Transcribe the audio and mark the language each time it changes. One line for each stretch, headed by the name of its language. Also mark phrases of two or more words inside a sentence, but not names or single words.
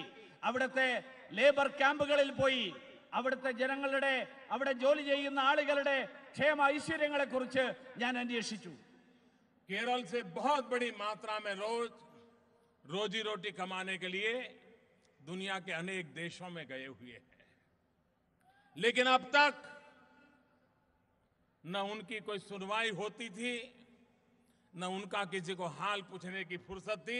Malayalam: അവിടുത്തെ ലേബർ ക്യാമ്പുകളിൽ പോയി അവിടുത്തെ ജനങ്ങളുടെ, അവിടെ ജോലി ചെയ്യുന്ന ആളുകളുടെ ക്ഷേമ ഐശ്വര്യങ്ങളെ കുറിച്ച് ഞാൻ അന്വേഷിച്ചു.
Hindi: केरल से बहुत बड़ी मात्रा में रोजी रोटी कमाने के लिए दुनिया के अनेक देशों में गए हुए हैं, लेकिन अब तक न उनकी कोई सुनवाई होती थी, न उनका किसी को हाल पूछने की फुर्सत थी.